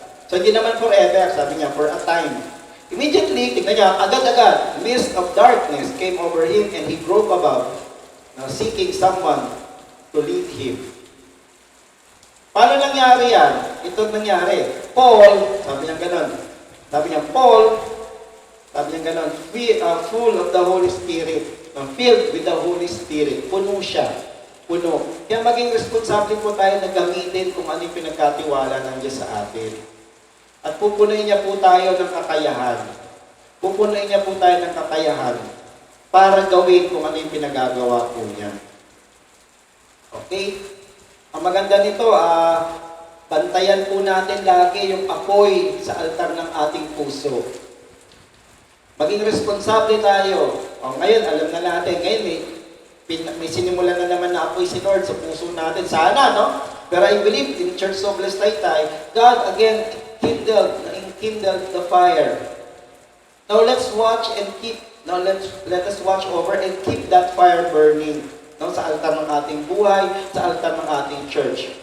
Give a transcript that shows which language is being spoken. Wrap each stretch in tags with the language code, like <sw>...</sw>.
<en>So,</en> <tl>hindi naman</tl> <en>forever.</en> <tl>Sabi niya,</tl> <en>for a time. Immediately,</en> <tl>tignan niya, agad-agad,</tl> <en>mist of darkness came over him and he groped about, seeking someone to lead him.</en> <tl>Paano nangyari yan? Ito nangyari. Paul, sabi niya ganon. Sabi niya, Paul, sabi niya ganon,</tl> <en>we are full of the Holy Spirit. Filled with the Holy Spirit.</en> <tl>Puno siya. Puno. Kaya maging responsable po tayo na gamitin kung ano yung pinagkatiwala ng Diyos sa atin. At pupunuin niya po tayo ng kakayahan. Pupunuin niya po tayo ng kakayahan para gawin kung ano yung pinagagawa po niya. Okay? Ang maganda nito, bantayan po natin lagi yung apoy sa altar ng ating puso. Maging responsable tayo. Ngayon, alam na natin, ngayon may sinimulan na naman na apoy si Lord sa puso natin. Sana, no?</tl> <en>Pero I believe in Church of Blessed Taytay, God again kindled the fire. Now let's watch and let us watch over and keep that fire burning.</en> <tl>No, sa altar ng ating buhay, sa altar ng ating church.</tl>